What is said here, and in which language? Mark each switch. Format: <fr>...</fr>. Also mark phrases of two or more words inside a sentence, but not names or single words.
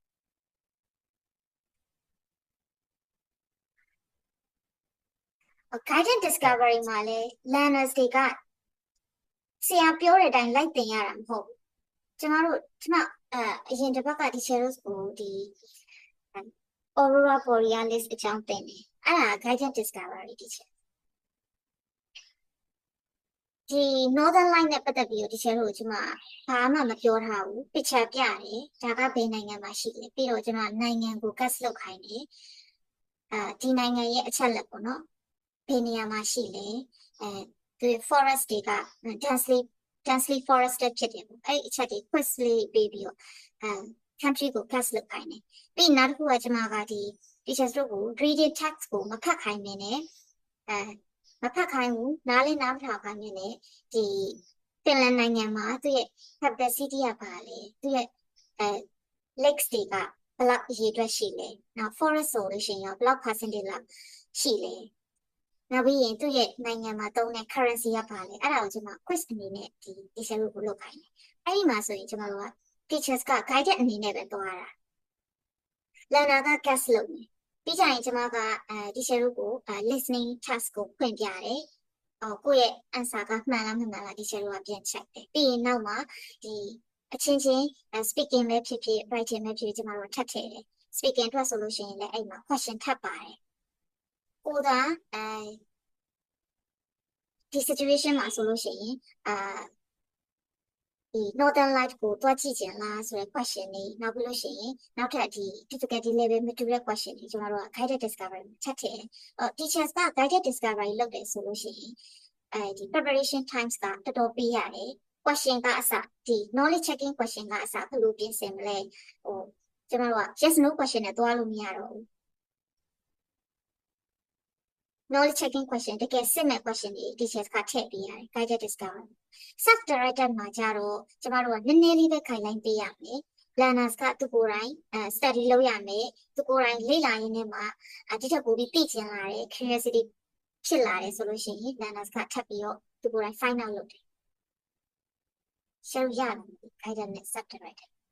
<en>guided discovery</en> <my>မှာလဲ learners တွေကဆရာပြောတဲ့အတိုင်းလိုက်သင်ရတာမဟုတ်ဘူးကျမအရင်တစ်ပတ်က teacher တို့ကိုဒီ Aurora Borealis အကြောင်းသင်တယ်အဲ့ဒါ</my> <en>guided discovery teacher</en> <my>ဒီ Northern Light နဲ့ပတ်သက်ပြီးတော့ teacher တို့ကကျမဘာမှမပြောထားဘူး picture ပြတယ်ဒါကဘယ်နိုင်ငံမှာရှိလဲပြီးတော့ကျမနိုင်ငံကို guess လုပ်ခိုင်းတယ်ဒီနိုင်ငံရဲ့အချက်လက်ပေါ့နော်ဘယ်နေရာမှာရှိလဲဒီ forest တွေက</my> <en>densely forested</en> <my>ဖြစ်တယ်ပေါ့အဲ့အချက်တွေ quiz လေးပေးပြီးတော့country ကို guess လုပ်ခိုင်းတယ်ပြီးနောက်တစ်ခုကကျမကဒီ teachers တို့ကို</my> <en>reading text</en> <my>ကိုမဖတ်ခိုင်းနေနဲ့မဖတ်ခိုင်းဘူးနားလေးနားမထောင်ခိုင်းနေနဲ့ဒီဖင်လန်နိုင်ငံမှာ သူ့ရဲ့</my> <en>capital city</en> <my>ကပါလေသူ့ရဲ့lakes တွေကဘယ်လောက်အရေးအတွက်ရှိလဲနောက် forest ဆိုလို့ရှိရင်ရောဘယ်လောက် percentage လောက်ရှိလဲနောက်ပြီးရင်သူ့ရဲ့နိုင်ငံမှာ သုံးတဲ့ currency ကပါလေအဲ့ဒါကိုကျွန်မ quiz အနေနဲ့ဒီ teacher တို့ကိုလုပ်ခိုင်းတယ်အဲ့ဒီမှာဆိုရင်ကျွန်တော်တို့က teachers က guided အနေနဲ့ပဲသွားတာ learner က guess လုပ်နေပြီးကြရင်ကျွန်မကteacher တို့ကို</my> <en>listening task</en> <my>ကိုဖွင့်ပြတယ်ကိုယ့်ရဲ့ answer ကမှန်လားမမှန်လား teacher တို့ကပြန် check တယ်ပြီးရင်နောက်မှာဒီအချင်းချင်း speaking ပဲဖြစ်ဖြစ် writing ပဲဖြစ်ဖြစ်ကျွန်တော်တို့ထပ်ထည့်တယ် speaking အတွက်ဆိုလို့ရှိရင်လည်းအဲ့မှာ question ထပ်ပါတယ်ကိုသာဒီ situation မှာဆိုလို့ရှိရင် ဒီ Northern Light ကိုတွားကြည့်ကြလားဆိုတဲ့ question တွေနောက်ပြီးလို့ရှိရင်နောက်ထပ်ဒီ</my> <en>difficulty level</en> <my>မတူတဲ့ question တွေကျွန်တော်တို့က</my> <en>guided discovery</en> <my>ထပ်ထည့်teachers က</my> <en>guided discovery</en> <my>လုပ်တယ်ဆိုလို့ရှိရင်ဒီ</my> <en>preparation times</en> <my>ကတော်တော်ပေးရတယ် question ကအစဒီ</my> <en>knowledge checking question</en> <my>ကအစဘယ်လိုပြင်ဆင်မလဲ ကျွန်တော်တို့က</my> <en>yes no question</en> <my>နဲ့တွားလို့မရတော့ဘူး</my> <en>knowledge checking question</en> <my>တကယ် စစ်မဲ့ question တွေ teachers ကထည့်ပေးရတယ်</my> <en>guided discovery self directed</en> <my>မှာကြတော့ကျမတို့ကနည်းနည်းလေးပဲ guideline ပေးရမယ် learners ကသူကိုယ်တိုင်study လုပ်ရမယ်သူကိုယ်တိုင်လေ့လာရင်းနဲ့မှာဒီထက်ပိုပြီးသိချင်လာတယ် curiosity ဖြစ်လာတယ်ဆိုလို့ရှိရင် learners ကထပ်ပြီးတော့သူကိုယ်တိုင်</my> <en>find out</en> <my>လုပ်တယ် share ရတယ် guided နဲ့</my> <en>self directed</en>